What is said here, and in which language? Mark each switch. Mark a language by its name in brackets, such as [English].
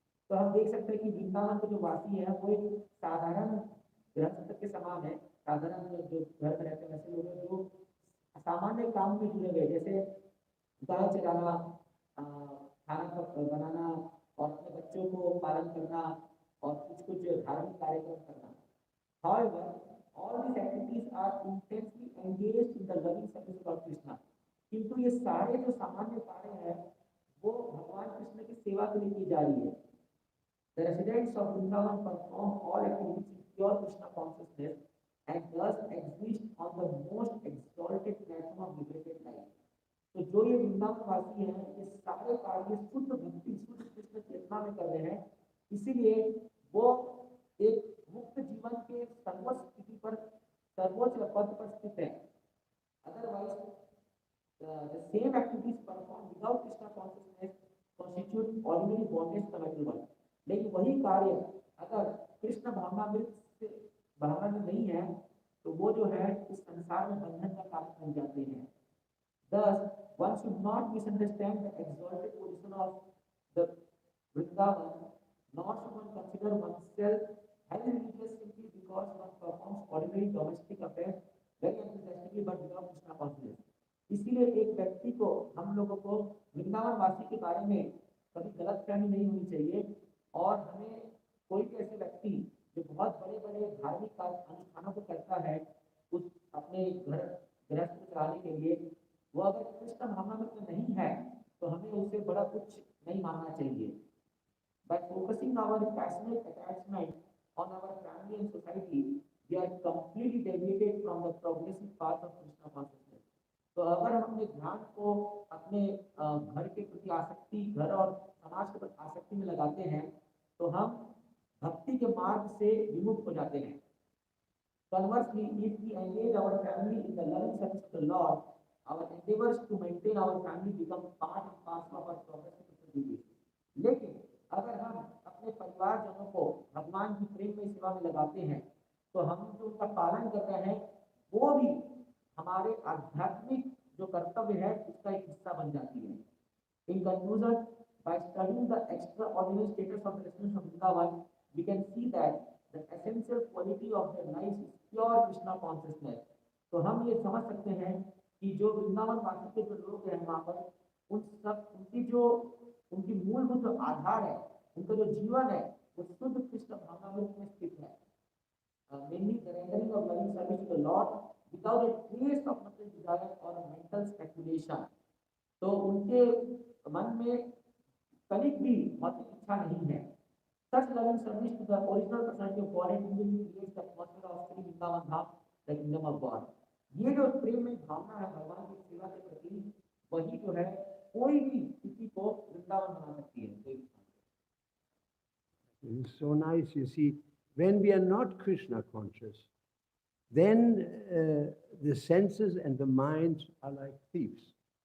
[Hindi] तो हम देख सकते हैं कि वृंदावन के जो वासी हैं वो एक साधारण गृहस्थ के समान है, साधारण जो घर में रहते हैं वैसे लोग हैं जो सामान्य काम में जुड़े हुए, जैसे गाय चराना, खाना बनाना और अपने बच्चों को पालन करना और कुछ धार्मिक कार्यक्रम करना. [English] However, all these activities are intensely engaged in the loving service of Krishna. [Hindi] किंतु ये सारे जो सामान्य कार्य हैं वो भगवान कृष्ण की सेवा के लिए की जा रही है. [English] The residents of Vrindavan perform all activities in pure Krishna consciousness and thus exist on the most exalted platform of liberated life. [Hindi] तो जो ये वृंदावन वासी हैं ये सारे कार्य शुद्ध भक्ति शुद्ध कृष्ण चेतना में कर रहे हैं, इसीलिए वो एक मुक्त जीवन के सर्वोच्च स्थिति पर सर्वोच्च पद पर स्थित है. [English] Otherwise, the same activities performed without Krishna consciousness constitute ordinary bondage to the material world. [Hindi] लेकिन वही कार्य अगर कृष्ण भावना में नहीं है तो वो जो है इस संसार में बंधन का कारण बन जाते हैं। [English] Thus, one should not misunderstand the exalted position of the Vrindavan, nor should one consider oneself highly religious simply because one performs ordinary domestic affairs very enthusiastically but without Krishna consciousness. [Hindi] इसीलिए एक व्यक्ति को, हम लोगों को वृंदावन वासी के बारे में कभी गलत फहमी नहीं होनी चाहिए, और हमें कोई भी ऐसे व्यक्ति जो बहुत बड़े बड़े धार्मिक अनुष्ठानों को करता है उस अपने घर गृहस्थ को चलाने के लिए, वो अगर कृष्ण भावनामृत में नहीं है तो हमें उसे बड़ा कुछ नहीं मानना चाहिए। [English] By focusing our passionate attachment on our family and society, we are completely deviated from the progressive path of Krishna consciousness. [Hindi] तो अगर हम अपने ध्यान को अपने घर के प्रति आसक्ति, घर और समाज के प्रति आसक्ति में लगाते हैं, तो हम भक्ति के मार्ग से विमुख हो जाते हैं। [English] Conversely, if we engage our family in the loving service of the Lord, our endeavors to maintain our family become part and parcel of our progressive duty. [Hindi] लेकिन अगर हम अपने परिवारजनों को भगवान की प्रेम में सेवा में लगाते हैं, तो हम जो उनका पालन कर रहे हैं वो भी हमारे आध्यात्मिक जो कर्तव्य है उसका एक हिस्सा बन जाती है। [English] In conclusion, by studying the extraordinary status of the residents of Vrindavan, we can see that the essential quality of their lives is pure Krishna consciousness. [Hindi] तो हम ये समझ सकते हैं कि जो वृंदावन वासी के जो लोग हैं वहाँ पर, उन सब उनकी मूलभूत जो आधार है, उनका जो जीवन है वो शुद्ध कृष्ण भावनामृत में स्थित है। [English] Mainly the rendering of loving service to the Lord without a trace of material desire or a mental speculation. [Hindi] तो उनके मन में कनिक भी मौलिक इच्छा नहीं है। [English] Such loving service to the original personality of God individually creates the atmosphere of Sri Vrindavan Dham, the kingdom of God. [Hindi] ये जो प्रेम में भावना है भगवान की सेवा के प्रति, वही जो है कोई भी किसी को वृंदावन बना सकती है। [English] It's so nice, you see, when we are not Krishna conscious, then the senses and the mind are like thieves.